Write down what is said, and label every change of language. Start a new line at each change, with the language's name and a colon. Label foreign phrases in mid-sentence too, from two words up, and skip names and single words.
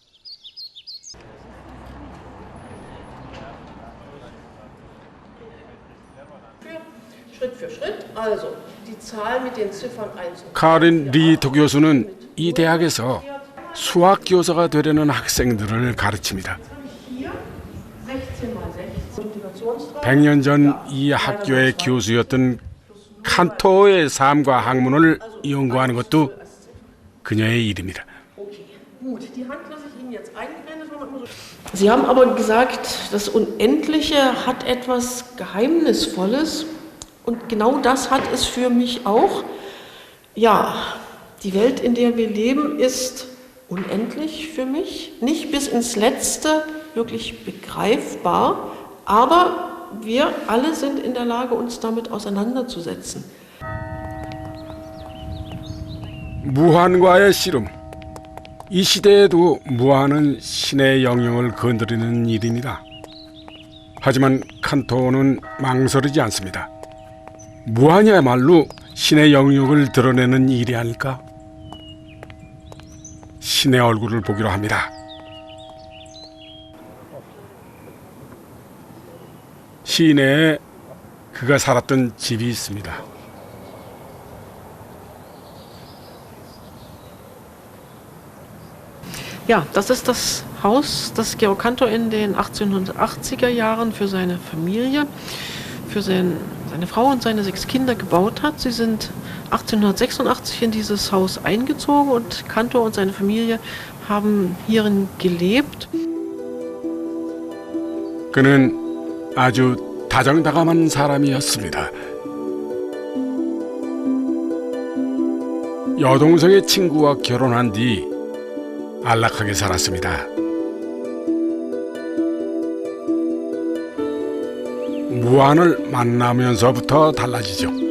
Korean: 카린 리토 교수는 이 대학에서 수학 교사가 되려는 학생들을 가르칩니다. 100년 전 이 학교의 교수였던 칸토의 삶과 학문을 연구하는 것도 그녀의 일입니다.
German: Sie haben aber gesagt, das Unendliche hat etwas Geheimnisvolles und genau das hat es für mich auch. Ja, die Welt, in der wir leben, ist unendlich für mich, nicht bis ins Letzte wirklich begreifbar, aber wir alle sind in der Lage, uns damit auseinanderzusetzen.
Korean: 무한과의 씨름. 이 시대에도 무한은 신의 영역을 건드리는 일입니다. 하지만 칸토는 망설이지 않습니다. 무한이야말로 신의 영역을 드러내는 일이 아닐까? 신의 얼굴을 보기로 합니다. 시내에 그가 살았던 집이 있습니다.
German: Ja, das ist das Haus, das Georg Cantor in den 1880er Jahren für seine Familie, für seine Frau und seine 6 Kinder gebaut hat. Sie sind 1886 in dieses Haus eingezogen und Cantor und seine Familie haben hierin gelebt.
Korean: 그는 아주 다정다감한 사람이었습니다. 여동생의 친구와 결혼한 뒤 안락하게 살았습니다. 무한을 만나면서부터 달라지죠.